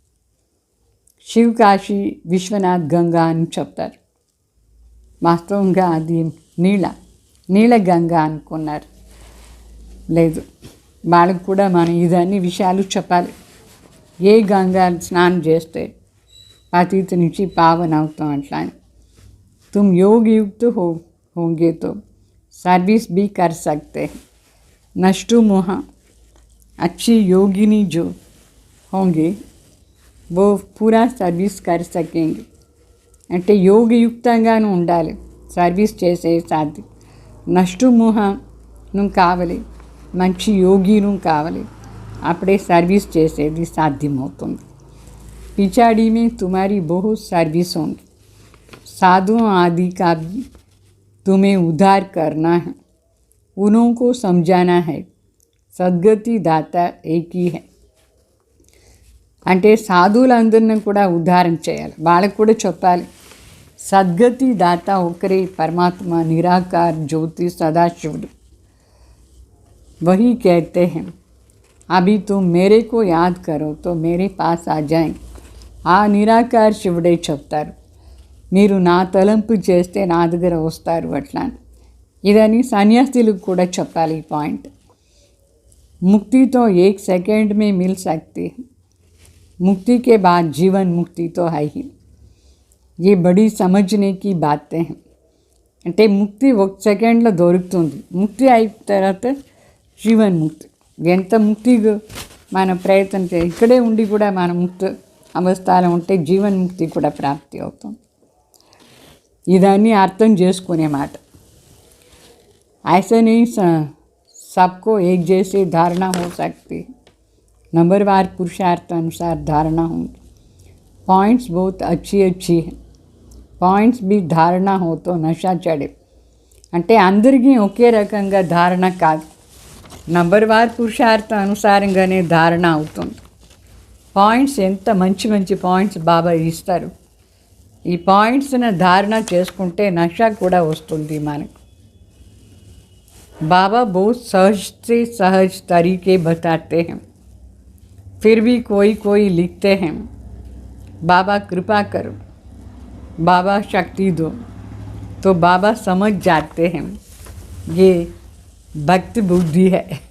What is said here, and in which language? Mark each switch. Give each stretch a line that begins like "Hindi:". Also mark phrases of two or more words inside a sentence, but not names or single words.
Telugu: శివకాశి విశ్వనాథ్ గంగా అని చెప్తారు. వాస్తవంగా అది నీళ్ళ గంగ అనుకున్నారు. లేదు, వాళ్ళకు కూడా మనం ఇదన్నీ విషయాలు చెప్పాలి. ఏ గంగా స్నానం చేస్తే పతిత నుంచి పావన అవుతాం అట్లా అని.
Hindi: तुम योग युक्त होंगे तो सर्विस भी कर सकते हैं. नष्टु मोह अच्छी योगिनी जो होंगे वो पूरा सर्विस कर सकेंगे.
Telugu: అంటే యోగయుక్తంగాను ఉండాలి సర్వీస్ చేసే సాధ్యం. నష్టు మోహను కావాలి, మంచి యోగిను కావాలి, అప్పుడే సర్వీస్ చేసేది సాధ్యమవుతుంది.
Hindi: पिछाड़ी में तुम्हारी बहुत सर्विस होंगी. साधुओं आदि का भी तुम्हें उद्धार करना है, उनको समझाना है. सद्गति दाता एक ही है.
Telugu: అంటే సాధువులందరినీ కూడా ఉద్ధారం చేయాలి, వాళ్ళకు కూడా చెప్పాలి సద్గతి దాత ఒకరే పరమాత్మ నిరాకార జ్యోతి సదాశివుడు.
Hindi: वही कहते हैं अभी तुम मेरे को याद करो तो मेरे पास आ जाएंगे.
Telugu: ఆ నిరాకార శివుడే చెప్తారు, మీరు నా తలంపు చేస్తే నా దగ్గర వస్తారు అట్లా. ఇదని సన్యాసులకు కూడా చెప్పాలి ఈ పాయింట్.
Hindi: ముక్తితో 1 सेकंड में मिल सकती है. मुक्ति के बाद जीवन मुक्ति तो है ही. ये बड़ी समझने की बातें हैं.
Telugu: అంటే ముక్తి 1 సెకండ్లో దొరుకుతుంది. ముక్తి అయిన తర్వాత జీవన్ ముక్తి. ఎంత ముక్తి మన ప్రయత్నం చేయాలి. ఇక్కడే ఉండి కూడా మన ముక్తి అవస్థలో ఉంటే జీవన్ ముక్తి కూడా ప్రాప్తి అవుతుంది. ఇదాన్ని అర్థం చేసుకునే మాట.
Hindi: ऐसे नहीं सबको एक जैसी धारणा हो सकती. नंबरवार पुरुषार्थ अनुसार धारणा होंगी। पॉइंट्स बहुत अच्छी है, पॉइंट्स भी धारणा हो तो नशा चढ़े
Telugu: అంటే అందరికీ ఒకే రకంగా ధారణ కాదు, నంబర్వార్ పురుషార్థ అనుసారంగానే ధారణ అవుతుంది. పాయింట్స్ ఎంత మంచి మంచి పాయింట్స్ బాబా ఇస్తారు. ఈ పాయింట్స్ని ధారణ చేసుకుంటే నషా కూడా వస్తుంది మనకు.
Hindi: बाबा बहुत सहज से सहज तरीके बताते हैं, फिर भी कोई लिखते हैं बाबा कृपा करो, बाबा शक्ति दो, तो बाबा समझ जाते हैं ये भक्त बुद्धि है.